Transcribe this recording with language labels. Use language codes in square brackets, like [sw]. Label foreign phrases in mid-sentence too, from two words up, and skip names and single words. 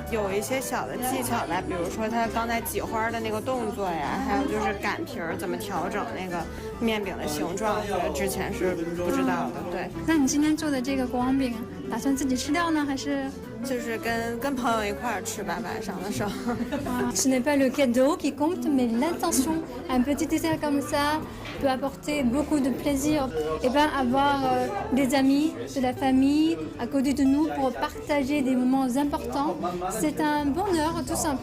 [zh] 有一些小的技巧吧，比如说他刚才挤花的那个动作呀，还有就是擀皮儿怎么调整那个面饼的形状，我觉得之前是不知道的。对。那你今天做的这个国王饼，打算自己吃掉呢，还是？就是跟朋友一块儿吃吧，晚上的时候。 [fr] Ce n'est pas le cadeau qui compte, mais l'intention. Un petit dessert comme ça peut apporter beaucoup de plaisir. Et bien avoir des amis, de la famille à côté de nous pour partager des moments importants, c'est un bonheur tout simple.